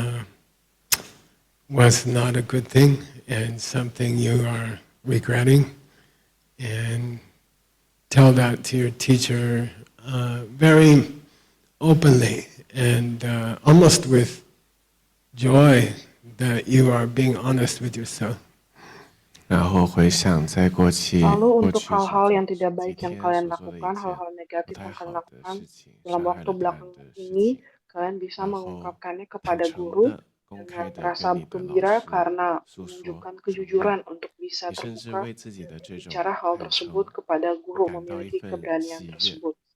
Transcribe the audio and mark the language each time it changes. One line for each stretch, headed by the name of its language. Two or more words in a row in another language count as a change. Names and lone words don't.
English: was not a good thing and something you are regretting, and tell that to your teacher very openly and almost with joy that you are being honest with yourself.
Chinese: 然后回想在过去
Indonesian: Lalu
Chinese: 过
Indonesian: untuk
Chinese: 去所
Indonesian: hal-hal
Chinese: 做
Indonesian: yang tidak
Chinese: 几
Indonesian: baik yang
Chinese: 天
Indonesian: kalian
Chinese: 所做的一
Indonesian: lakukan,
Chinese: 件
Indonesian: hal-hal
Chinese: 不
Indonesian: negatif
Chinese: 太
Indonesian: yang kalian
Chinese: 好的
Indonesian: lakukan
Chinese: 事情，
Indonesian: dalam
Chinese: 伤害
Indonesian: waktu
Chinese: 了他人
Indonesian: belakangan
Chinese: 的事
Indonesian: ini,
Chinese: 情，
Indonesian: kalian bisa
Chinese: 然后
Indonesian: mengungkapkannya
Chinese: 坦
Indonesian: kepada
Chinese: 诚
Indonesian: guru
Chinese: 的、公
Indonesian: dengan
Chinese: 开的
Indonesian: rasa
Chinese: 跟你的老
Indonesian: gembira
Chinese: 师
Indonesian: karena
Chinese: 诉说
Indonesian: menunjukkan
Chinese: 承认，
Indonesian: kejujuran untuk bisa
Chinese: 你甚至
Indonesian: terbuka
Chinese: 为自己的这种
Indonesian: bicara hal
Chinese: 坦
Indonesian: tersebut
Chinese: 诚
Indonesian: kepada guru
Chinese: 感到一
Indonesian: memiliki
Chinese: 份
Indonesian: keberanian
Chinese: 喜悦。
Indonesian: tersebut.